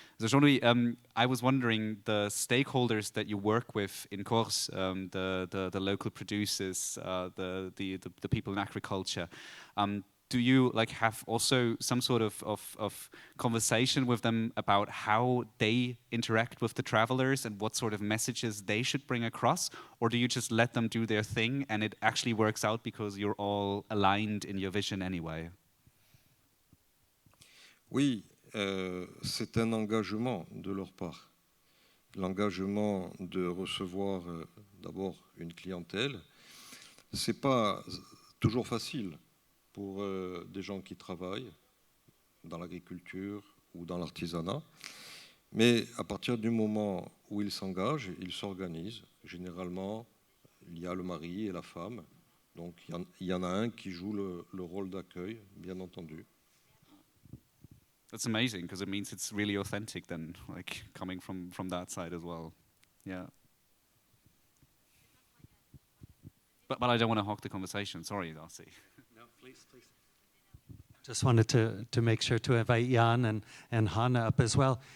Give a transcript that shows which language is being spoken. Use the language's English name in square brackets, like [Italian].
[English] So Jean-Louis, I was wondering, the stakeholders that you work with in Corse, the local producers, the people in agriculture, do you have also some sort of conversation with them about how they interact with the travelers and what sort of messages they should bring across? Or do you just let them do their thing and it actually works out because you're all aligned in your vision anyway? [French] Oui, c'est un engagement de leur part. L'engagement de recevoir d'abord une clientèle. C'est pas toujours facile pour des gens qui travaillent dans l'agriculture ou dans l'artisanat. Mais à partir du moment où ils s'engagent, ils s'organisent. Généralement, il y a le mari et la femme. Donc il y en a un qui joue le rôle d'accueil, bien entendu. [English] That's amazing, because it means it's really authentic then, like coming from that side as well. Yeah. But I don't want to hog the conversation. Sorry, Darcy. Please. Just wanted to make sure to invite Jan and Hanna up as well.